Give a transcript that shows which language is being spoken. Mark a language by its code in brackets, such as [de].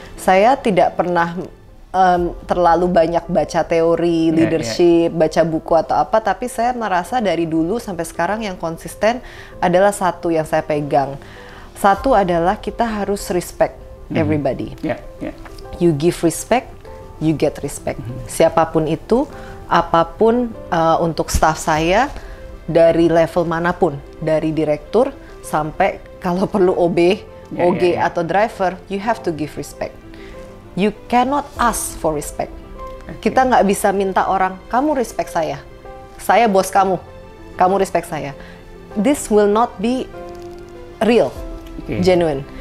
[id] Saya tidak pernah terlalu banyak baca teori leadership, baca buku atau apa, tapi saya merasa dari dulu sampai sekarang yang konsisten adalah satu yang saya pegang. Satu adalah kita harus [en] respect everybody. You give respect, you get respect. [id] Siapapun itu, apapun untuk staff saya, dari level manapun, dari direktur sampai kalau perlu OB, OG atau driver, [en] you have to give respect. You cannot ask for respect. [id] Kita nggak bisa minta orang, kamu respect saya bos kamu respect saya. [en] This will not be real, genuine.